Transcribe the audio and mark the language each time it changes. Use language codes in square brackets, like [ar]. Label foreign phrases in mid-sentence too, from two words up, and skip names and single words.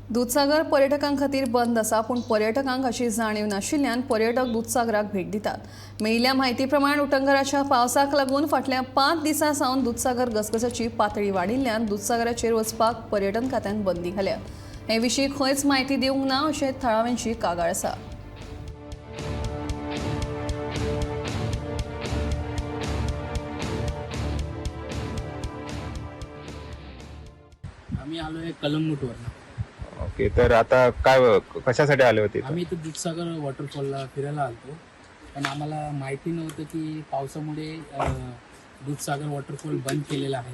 [kok] दूधसागर पर्यटकां खातीर बंद आसा, पूण पर्यटकांक अशी जाणीव नाशिल्ल्यान पर्यटक दूधसागराक भेट दितात। मेळिल्ल्या म्हायती प्रमाण उटंगराच्या पावसाक लागून फाटल्या 5 दिसां सावन दूधसागर घसघसाची पातळी वाडिल्ल्यान दूधसागराचेर वचपाक पर्यटन खात्यान बंदी घाल्या। हे विशीं खंयच म्हायती दिवंक ना अशें थळाव्यांची कागाळ आसा। [mr] आम्ही आलोय कलंगूटवरनं। ओके, तर आता काय कशासाठी आले होते इथं? आम्ही इथं दूधसागर वॉटरफॉलला फिरायला आलतो, पण आम्हाला माहिती नव्हतं की पावसामुळे दूधसागर वॉटरफॉल बंद केलेला आहे।